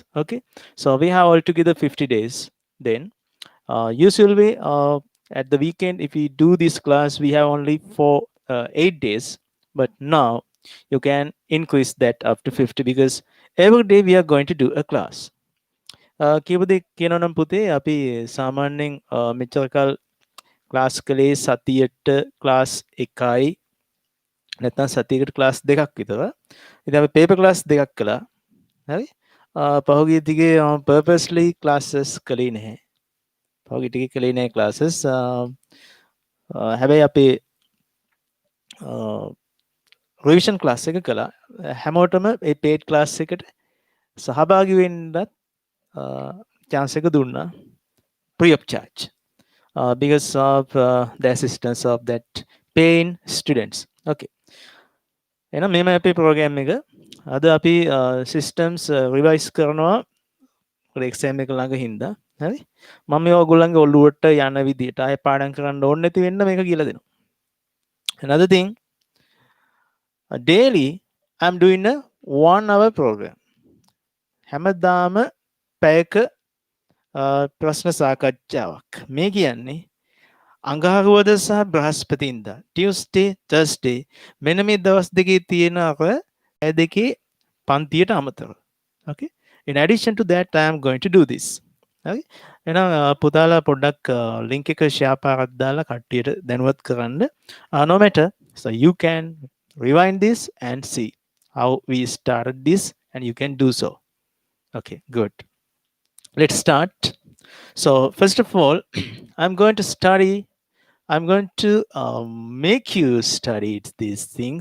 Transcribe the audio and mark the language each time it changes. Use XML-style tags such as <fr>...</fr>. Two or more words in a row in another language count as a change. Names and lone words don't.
<en>Okay, so we have altogether 50 days. Then usually at the weekend, if we do this class, we have only for 8 days. But now you can increase that up to 50 because every day we are going to do a class.</en> <si>කීපදෙක් කියනනම් පුතේ අපි සාමාන්‍යයෙන් මෙච්චරකල් ක්ලාස් කළේ සතියට ක්ලාස් එකයි නැත්නම් සතියකට ක්ලාස් දෙකක් විතර. ඉතින් අපි පේපර් ක්ලාස් දෙකක් කළා. හරි? පහුගිය දිගේ</si> <en>purposely classes</en> <si>කළේ නැහැ. පහුගිය ටිකේ කළේ නැහැ classes. හැබැයි අපි රිවිෂන් ක්ලාස් එක කළා. හැමෝටම ඒ</si> <en>paid class</en> <si>එකට සහභාගී වෙන්නත් chance එක දුන්නා</si> <en>free of charge. Because of the assistance of that paying students.</en> <si>Okay. එහෙනම් මේම අපේ ප්‍රෝග්‍රෑම් එක. අද අපි systems revise කරනවා එක්සෑම් එක ළඟ හින්දා. හරි? මම මේ ඔයගොල්ලන්ගේ ඔළුවට යන විදියට ආයෙ පාඩම් කරන්න ඕනේ නැති වෙන්න මේක කියලා දෙනවා.</si> <en>Another thing, daily I'm doing a 1 hour program.</en> <si>හැමදාම පැයක ප්‍රශ්න සාකච්ඡාවක්. මේ කියන්නේ අඟහරුවාදා සහ බ්‍රහස්පතින්දා</si> <en>Tuesday Thursday</en> <si>මෙන්න මේ දවස් දෙකේ තියෙන අර ඇය දෙකේ පන්තියට අමතරව.</si> <en>Okay, in addition to that I am going to do this.</en> <si>Okay, එහෙනම් පුතාලා පොඩ්ඩක් link එක share පාරක් දාලා කට්ටියට දැනුවත් කරන්න.</si> <en>No matter, so you can rewind this and see how we started this and you can do so. Okay, good. Let's start. So first of all, I'm going to make you study these things.</en>